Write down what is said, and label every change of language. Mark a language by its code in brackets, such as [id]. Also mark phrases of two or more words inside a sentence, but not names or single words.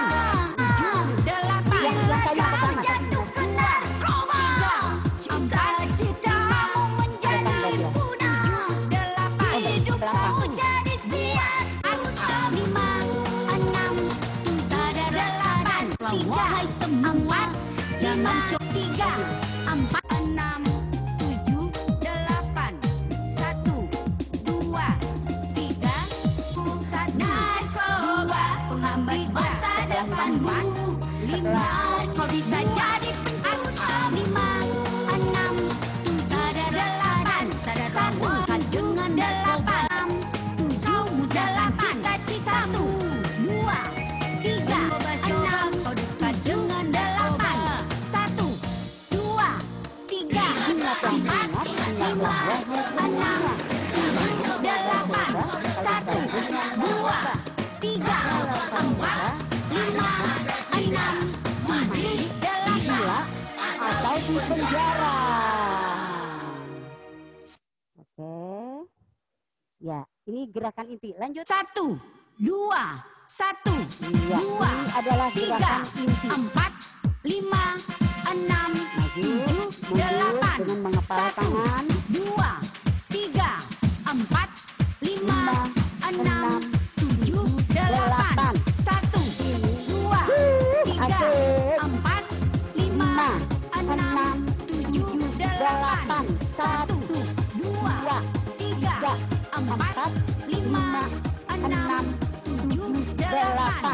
[id] 7, 8. Jatuh ke narkoba. Cita-citamu menjadi punah. 8. Hidupmu jadi sia-sia. 5, 6, 7, 8. Wahai semua. lima, tiga, empat, enam, tujuh, delapan, satu, dua, tiga, satu, narkoba penghambat masa depanmu. Lima, kau bisa jadi penjuta. Lima, enam, delapan, satu, dengan delapan, tujuh, delapan, satu, dua, tiga, enam, kau dekat dengan delapan, satu, dua, tiga, empat, lima, enam, tujuh, delapan, satu, dua, tiga, empat, lima, enam, tujuh, delapan, atau di penjara. Oke. Ya, ini gerakan inti. Lanjut. satu, dua, satu, Ya, dua, ini adalah tiga, gerakan inti. empat, lima, enam, tujuh, delapan, dengan mengepal satu, tangan. dua, tiga, empat, lima, enam, tujuh, delapan, satu, dua, tiga, Asik. empat, lima, enam, tujuh, delapan, satu, dua, tiga, empat, lima, enam, tujuh, delapan,